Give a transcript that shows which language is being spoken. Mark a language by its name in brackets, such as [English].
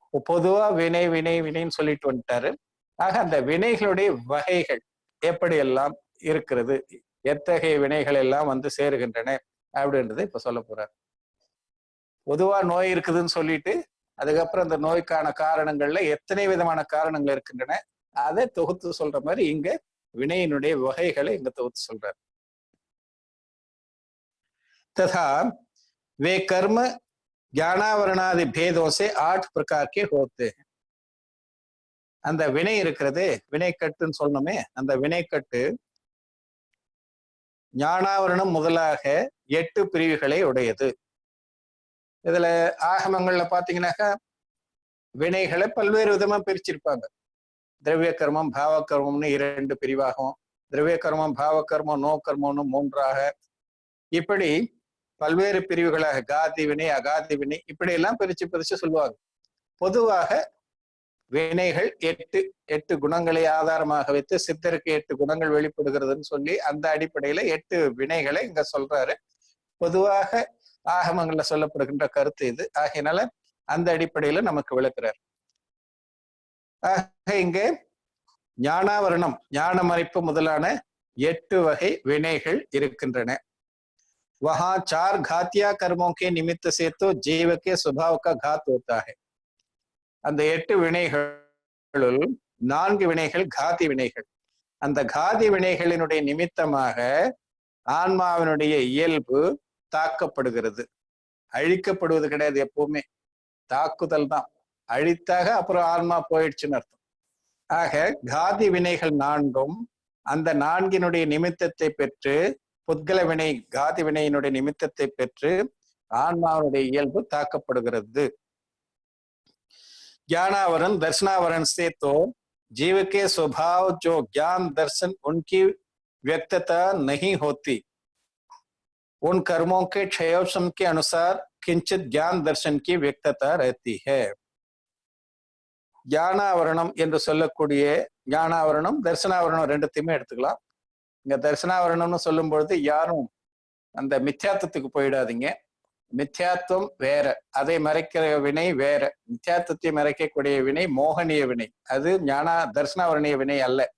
[Tamil] பொதுவா வினை வினை வினைன்னு சொல்லிட்டு வந்துட்டாரு. ஆக அந்த வினைகளுடைய வகைகள் எப்படியெல்லாம் இருக்கிறது, எத்தகைய வினைகள் எல்லாம் வந்து சேருகின்றன அப்படின்றத இப்ப சொல்ல போறார். பொதுவா நோய் இருக்குதுன்னு சொல்லிட்டு அதுக்கப்புறம் அந்த நோய்க்கான காரணங்கள்ல எத்தனை விதமான காரணங்கள் இருக்கின்றன அதை தொகுத்து சொல்ற மாதிரி இங்க வினையினுடைய வகைகளை இங்க தொகுத்து சொல்றார். [Hindi] तथा वे कर्म ज्ञानावरणादि भेदों से 8 प्रकार के होते हैं. [Tamil] அந்த வினை இருக்கிறது, வினைக்கட்டுன்னு சொல்லணுமே, அந்த வினைக்கட்டு ஞானாவரணம் முதலாக 8 பிரிவுகளை உடையது. இதுல ஆகமங்கள்ல பாத்தீங்கன்னாக்கா வினைகளை பல்வேறு விதமா பிரிச்சிருப்பாங்க. திரவிய கர்மம் பாவ கர்மம்னு 2 பிரிவாகும், திரவிய கர்மம் பாவ கர்மம் நோ கர்மம்னு 3ஆக, இப்படி பல்வேறு பிரிவுகளாக காதி வினை அகாதி வினை இப்படி எல்லாம் பிரிச்சு சொல்லுவாங்க. பொதுவாக வினைகள் எட்டு குணங்களை ஆதாரமாக வைத்து சித்தருக்கு 8 குணங்கள் வெளிப்படுகிறதுன்னு சொல்லி அந்த அடிப்படையில 8 வினைகளை இங்க சொல்றாரு. பொதுவாக ஆகமங்கள்ல சொல்லப்படுகின்ற கருத்து இது. ஆகையினால அந்த அடிப்படையில நமக்கு விளக்குறார். ஆக இங்கே ஞானாவரணம், ஞான மறைப்பு முதலான 8 வகை வினைகள் இருக்கின்றன. [Hindi] वहां 4 घातिया कर्मों के निमित्त से तो जीव के स्वभाव का घात होता है. [Tamil] அந்த 8 வினைகளுள் 4 வினைகள் காதி வினைகள். அந்த காதி வினைகளினுடைய நிமித்தமாக ஆன்மாவினுடைய இயல்பு தாக்கப்படுகிறது. அழிக்கப்படுவது கிடையாது, எப்பவுமே தாக்குதல் தான். அழித்தாக அப்புறம் ஆன்மா போயிடுச்சுன்னு அர்த்தம். ஆக காதி வினைகள் 4ம் அந்த 4னுடைய நிமித்தத்தை பெற்று, புத்கல வினை காதி வினையினுடைய நிமித்தத்தை பெற்று ஆன்மாவுடைய இயல்பு தாக்கப்படுகிறது. [Hindi] ज्ञानावरण दर्शनावरण से तो जीव के स्वभाव जो ज्ञान दर्शन उनकी व्यक्तता नहीं होती, उन कर्मों के क्षयोपशम के अनुसार किंचित ज्ञान दर्शन की व्यक्तता रहती है. [Tamil] ஞானாவரணம் என்று சொல்லக்கூடிய ஞானாவரணம் தர்சனாவரணம் ரெண்டுத்தையுமே எடுத்துக்கலாம். இங்க தர்சனாவரணம்னு சொல்லும் பொழுது யாரும் அந்த மித்யாத்துவத்துக்கு போயிடாதீங்க. மித்யாத்துவம் வேற, அதை மறைக்கிற வினை வேற. மித்யாத்துவத்தை மறைக்கக்கூடிய வினை மோகனிய வினை, அது தர்சனாவரணிய வினை அல்ல.